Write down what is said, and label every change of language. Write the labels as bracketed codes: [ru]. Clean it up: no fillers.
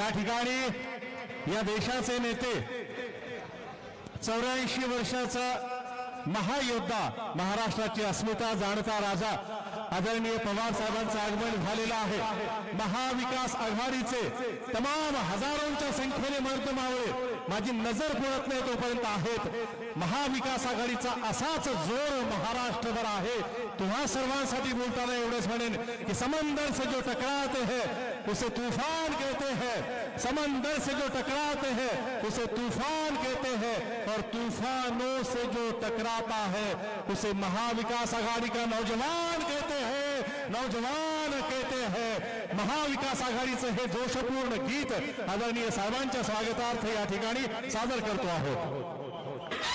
[mr] या ठिकाणी या देशाचे नेते 84 वर्षाचा महायोद्धा महाराष्ट्राची अस्मिता जाणता राजा आदरणीय पवार साहेबांचं आगमन झालेलं आहे। महाविकास आघाडीचे तमाम हजारोंच्या संख्येने मर्द मावळे माझी नजर पुरत नाही तोपर्यंत आहेत। महाविकास आघाडीचा असाच जोर महाराष्ट्रभर आहे। तुम्हा सर्वांसाठी बोलताना एवढंच म्हणेन की [hi] समंदर से जो टकराते हैं उसे तूफान कहते हैं, समंदर से जो टकराते हैं उसे तूफान कहते हैं और तूफानों से जो टकराता है उसे महाविकास आघाड़ी का नौजवान कहते हैं, नौजवान कहते हैं। [mr] महाविकास आघाडीचं हे जोशपूर्ण गीत आदरणीय साहेबांच्या स्वागतार्थ या ठिकाणी सादर करतो आहोत।